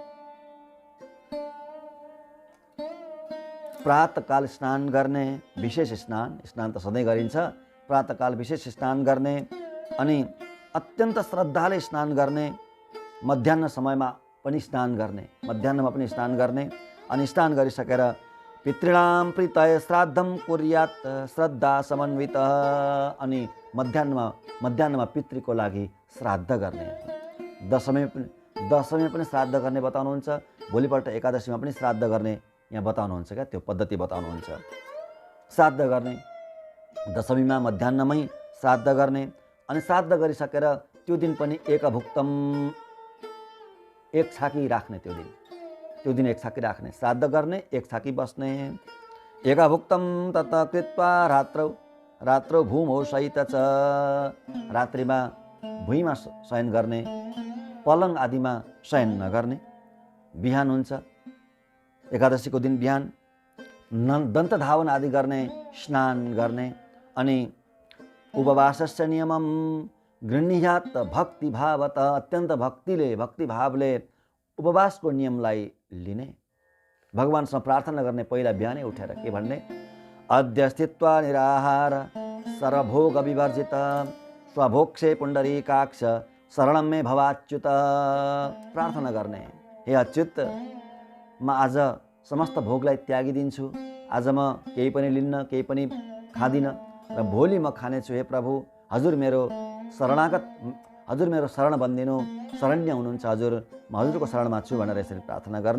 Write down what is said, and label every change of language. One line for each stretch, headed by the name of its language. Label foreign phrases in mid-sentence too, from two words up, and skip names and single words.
Nepali: प्रातःकाल स्नान गर्ने, विशेष स्नान त सधैँ गरिन्छ, प्रातःकाल विशेष स्नान गर्ने, अनि अत्यन्त श्रद्धाले स्नान गर्ने, मध्याह्न समयमा पनि स्नान गर्ने, मध्याह्नमा पनि स्नान गर्ने, अनि स्नान गरिसकेर
Sanskrit: पितॄणां प्रीतये श्राद्धं कुर्यात् श्रद्धा समन्वित।
Nepali: अनि मध्याह्नमा पितृको लागि श्राद्ध गर्ने, दशमी पनि श्राद्ध गर्ने बताउनुहुन्छ, भोलिपल्ट एकादशीमा पनि श्राद्ध गर्ने यहाँ बताउनुहुन्छ क्या, त्यो पद्धति बताउनुहुन्छ। श्राद्ध गर्ने, दशमीमा मध्याह्नमै श्राद्ध गर्ने, अनि श्राद्ध गरिसकेर त्यो दिन पनि एकभुक्तम, एक छाकी राख्ने, त्यो दिन एक छाकी राख्ने, श्राद्ध गर्ने, एक छाकी बस्ने।
Sanskrit: एकभुक्तम तत कृत्वा रात्रौ भूमौ सहित च।
Nepali: रात्रिमा भुइँमा शयन गर्ने, पलङ आदिमा शयन नगर्ने। बिहान हुन्छ एकादशीको दिन, बिहान दन्त धावन आदि गर्ने, स्नान गर्ने, अनि
Sanskrit: उपवासस्य नियमम गृह्णीयात् भक्तिभावत।
Nepali: अत्यन्त भक्तिभावले उपवासको नियमलाई लिने, भगवानसँग प्रार्थना गर्ने। पहिला बिहानै उठेर के भन्ने,
Sanskrit: अद्य स्थित्वा निराहार सर्वभोग विवर्जित स्वभोक्षे पुण्डरीकाक्ष शरणं मे भवाच्युत।
Nepali: प्रार्थना गर्ने, हे अच्युत, म आज समस्त भोगलाई त्यागिदिन्छु, आज म केही पनि लिन्न, केही पनि खाँदिनँ, र भोलि म खानेछु। हे प्रभु, हजुर मेरो शरण बन्दिनु, शरण्य हुनुहुन्छ हजुर, म हजुरको शरणमा छु भनेर यसरी प्रार्थना गर्ने।